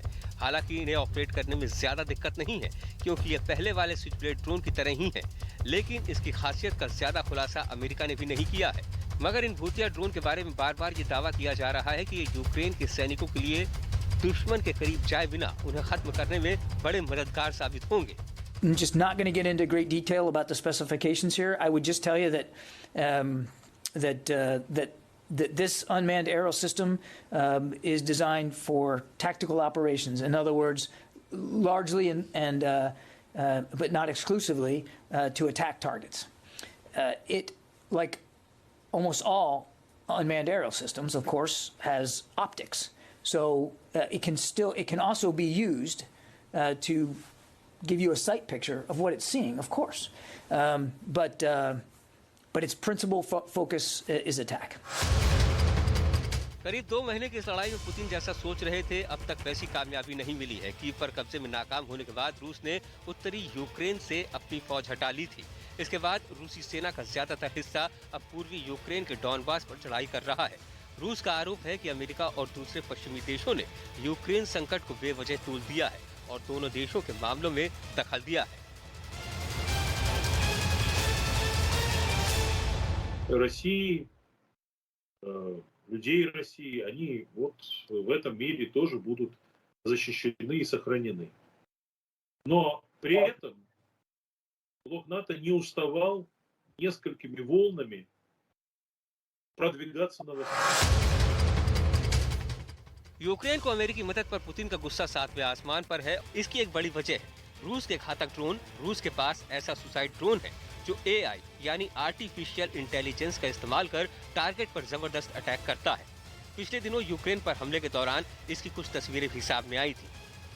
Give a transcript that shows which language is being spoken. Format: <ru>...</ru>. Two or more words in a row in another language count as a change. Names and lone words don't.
<hi>हालांकि इन्हें ऑपरेट करने में ज्यादा दिक्कत नहीं है क्योंकि ये पहले वाले</hi> <en>switch blade drone</en> <hi>की तरह ही है, लेकिन इसकी खासियत का ज्यादा खुलासा अमेरिका ने भी नहीं किया है। मगर इन भूतिया ड्रोन के बारे में बार बार ये दावा किया जा रहा है कि ये यूक्रेन के सैनिकों के लिए दुश्मन के करीब जाए बिना उन्हें खत्म करने में बड़े मददगार साबित होंगे।</hi> <en>I'm just not going to get into great detail about the specifications here. I would just tell you that this unmanned aerial system is designed for tactical operations. In other words, largely but not exclusively to attack targets. It, like almost all unmanned aerial systems, of course, has optics. So it can also be used to give you a sight picture of what it's seeing, of course. But its principal focus is attack.</en> <hi>करीब 2 महीने की इस लड़ाई में पुतिन जैसा सोच रहे थे, अब तक वैसी कामयाबी नहीं मिली है। कीव पर कब्जे में नाकाम होने के बाद रूस ने उत्तरी यूक्रेन से अपनी फौज हटा ली थी। इसके बाद रूसी सेना का ज्यादातर हिस्सा अब पूर्वी यूक्रेन के डॉनबास पर चढ़ाई कर रहा है। रूस का आरोप है कि अमेरिका और दूसरे पश्चिमी देशों ने यूक्रेन संकट को बेवजह तूल दिया है और दोनों देशों के मामलों में दखल दिया है।</hi> <ru>Людей России, они вот в этом мире тоже будут защищены и сохранены. Но при этом блок НАТО не уставал несколькими волнами продвигаться на восток.</ru> <hi>यूक्रेन को अमेरिकी मदद पर पुतिन का गुस्सा 7वें आसमान पर है। इसकी एक बड़ी वजह है रूस के घातक ड्रोन। रूस के पास ऐसा</hi> <en>suicide drone</en> <hi>है जो AI यानी</hi> <en>artificial intelligence</en> <hi>का इस्तेमाल कर टारगेट पर जबरदस्त अटैक करता है। पिछले दिनों यूक्रेन पर हमले के दौरान इसकी कुछ तस्वीरें भी सामने आई थी।</hi>